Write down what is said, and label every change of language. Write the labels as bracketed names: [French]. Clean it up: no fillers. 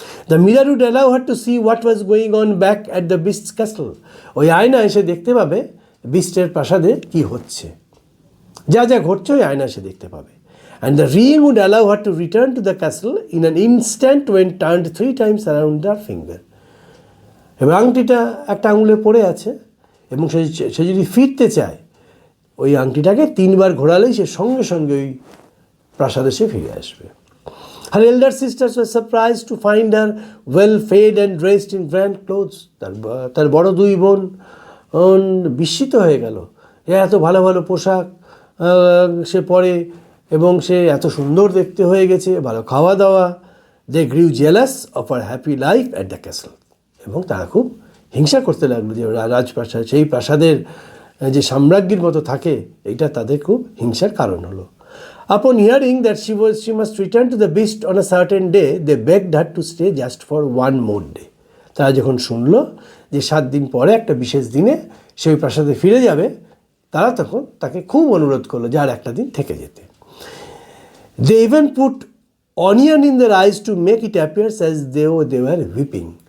[English] The mirror would allow her to see what was going on back at the beast's castle. [Bangla] ওই আয়না এসে দেখতে পাবে বিস্টের প্রাসাদে কি হচ্ছে, যা যা ঘটছে ওই আয়না এসে দেখতে পাবে। [English] And the ring would allow her to return to the castle in an instant when turned 3 times around her finger. [Bangla] এবার আংটিটা একটা আঙুলে পড়ে আছে এবং সে যদি ফিরতে চায় ওই আংটিটাকে 3 বার ঘোরালেই সে সঙ্গে সঙ্গে ওই প্রাসাদে সে ফিরে আসবে। [English] Her elder sisters were surprised to find her well fed and dressed in grand clothes. [Bangla] তার বড় 2 বোন বিস্মিত হয়ে গেল, এত ভালো ভালো পোশাক সে পরে এবং সে এত সুন্দর দেখতে হয়ে গেছে, ভালো খাওয়া দাওয়া। [English] They grew jealous of her happy life at the castle. [Bangla] এবং তারা খুব হিংসা করতে লাগলো যে রাজপ্রাসাদ, সেই প্রাসাদের যে সাম্রাজ্ঞীর মতো থাকে, এইটা তাদের খুব হিংসার কারণ হলো। [English] Upon hearing that she must return to the beast on a certain day, they begged her to stay just for 1 more day. [Bangla] তারা যখন শুনলো যে 7 দিন পরে একটা বিশেষ দিনে সে ওই প্রাসাদে ফিরে যাবে, তারা তখন তাকে খুব অনুরোধ করলো যে আর একটা দিন থেকে যেতে। [English] They even put onion in their eyes to make it appear as though they were weeping.